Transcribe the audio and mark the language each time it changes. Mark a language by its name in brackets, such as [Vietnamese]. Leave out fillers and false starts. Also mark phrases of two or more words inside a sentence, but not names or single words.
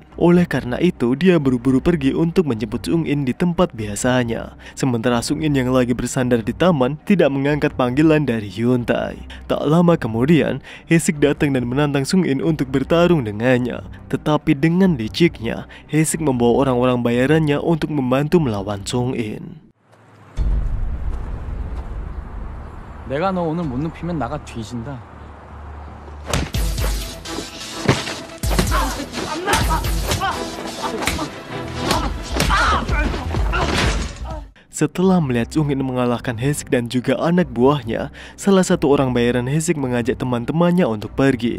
[Indonesian] Oleh karena itu, dia buru-buru pergi untuk menjemput Sung In di tempat biasanya. Sementara Sung In yang lagi bersandar di taman tidak mengangkat panggilan dari Hyun Tae. Tak lama kemudian, Haesik datang dan menantang Sung In untuk bertarung dengannya. Tetapi dengan liciknya, Haesik membawa orang-orang bayarannya untuk membantu melawan Sung In. [Korean] 내가 너 오늘 못 눕히면 나가 뒤진다. [Indonesian] Setelah melihat Sung In mengalahkan Haesik dan juga anak buahnya, salah satu orang bayaran Haesik mengajak teman-temannya untuk pergi.